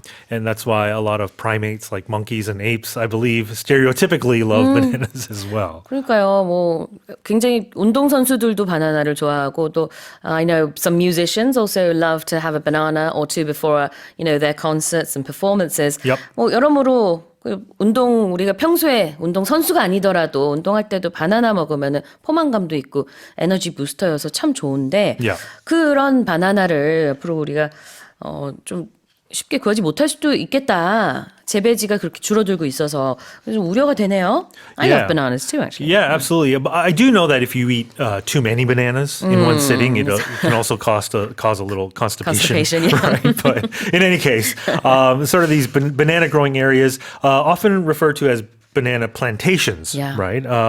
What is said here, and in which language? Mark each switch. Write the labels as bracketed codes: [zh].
[en] And that's why a lot of primates like monkeys and apes, I believe, stereotypically love bananas as well. [ko] 그러니까요, 뭐 굉장히 운동 선수들도 바나나를 좋아하고 또 [en] I know some musicians also love to have a banana or two before their concerts and performances. [ko] 뭐 여러모로 우리가 평소에 운동 선수가 아니더라도 운동할 때도 바나나 먹으면 포만감도 있고 에너지 부스터여서 참 좋은데 그런 바나나를 앞으로 우리가 좀 쉽게 구하지 못할 수도 있겠다. 재배지가 그렇게 줄어들고 있어서 좀 우려가 되네요. [en] I love bananas too, actually. Yeah, absolutely. But I do know that if you eat too many bananas in one sitting, it can also cause a little constipation. Right? But in any case, sort of these banana growing areas, often referred to as banana plantations, right?